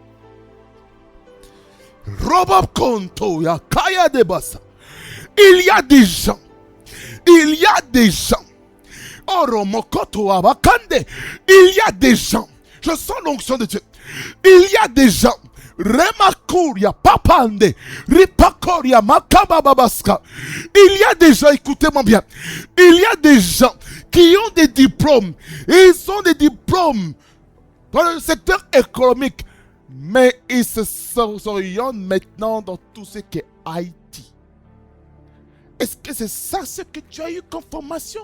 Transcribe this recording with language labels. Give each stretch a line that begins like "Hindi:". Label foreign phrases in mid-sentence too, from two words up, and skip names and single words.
French: Il y a des gens. Il y a des gens. Il y a des gens. Je sens l'onction de Dieu. Il y a des gens. Remakuria papande. Ripakoria makabababaska. Il y a des gens, écoutez-moi bien. Il y a des gens qui ont des diplômes. Ils ont des diplômes dans le secteur économique. Mais ils se s'orientent maintenant dans tout ce qui est IT. Est-ce que c'est ça ce que tu as eu comme formation?